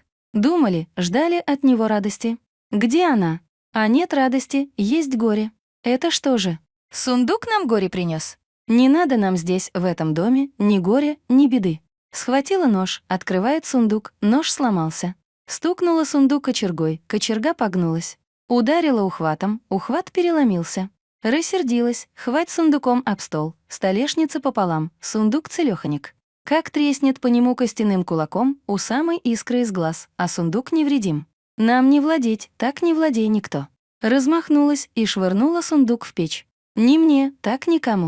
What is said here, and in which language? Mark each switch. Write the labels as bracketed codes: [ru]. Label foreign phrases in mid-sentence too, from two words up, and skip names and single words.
[ru] Думали, ждали от него радости. Где она? А нет радости, есть горе. Это что же? Сундук нам горе принес. Не надо нам здесь, в этом доме, ни горя, ни беды. Схватила нож, открывает сундук, нож сломался. Стукнула сундук кочергой, кочерга погнулась. Ударила ухватом, ухват переломился. Рассердилась, хвать сундуком об стол, столешница пополам, сундук целёхонек. Как треснет по нему костяным кулаком, у самой искры из глаз, а сундук невредим. Нам не владеть, так не владей никто. Размахнулась и швырнула сундук в печь. Ни мне, так никому.